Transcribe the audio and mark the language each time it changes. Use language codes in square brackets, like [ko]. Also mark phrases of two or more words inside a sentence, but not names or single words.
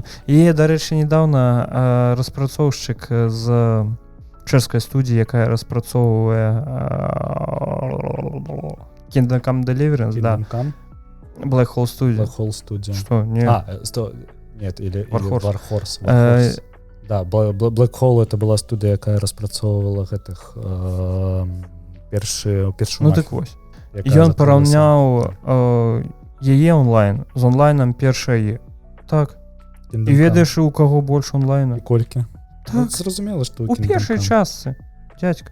[be] І, дарэчы, недавно распрацоўшчык з чэшскай студіі, якая распрацоўвае Kingdom Come Deliverance, да. Black Hole Studio. [ru] Что? Нет, или Warhorse. Да, Black Hole это была студия, [be] якая распрацоўвала гэтых першую ну так вось. Ён параўняў яе онлайн з онлайнам першай. Так. І ведаеш, у каго больш онлайна? І колькі? Так. Зразумела, што у першай частцы, дядька.